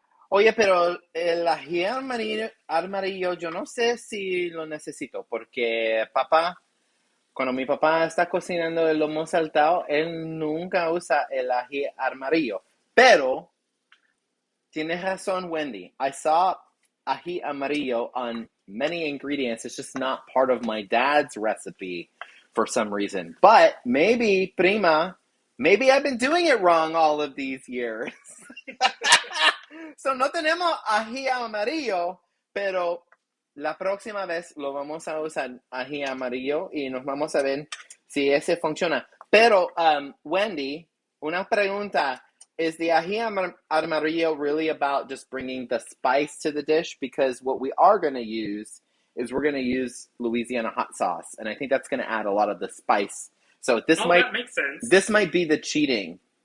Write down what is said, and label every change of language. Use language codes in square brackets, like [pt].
[es] Oye, pero el ají amarillo, yo no sé si lo necesito porque cuando mi papá está cocinando el lomo saltado, él nunca usa el ají amarillo. Pero tienes razón, Wendy. [en] I saw ají amarillo on many ingredients. It's just not part of my dad's recipe for some reason. But maybe, prima, maybe I've been doing it wrong all of these years. [es] So no tenemos ají amarillo, pero la próxima vez lo vamos a usar ají amarillo y nos vamos a ver si ese funciona. Pero, Wendy, una pregunta. [en] Is the ají amarillo really about just bringing the spice to the dish? Because what we are going to use is we're going to use Louisiana hot sauce, and I think that's going to add a lot of the spice. So that makes sense. This might be the cheating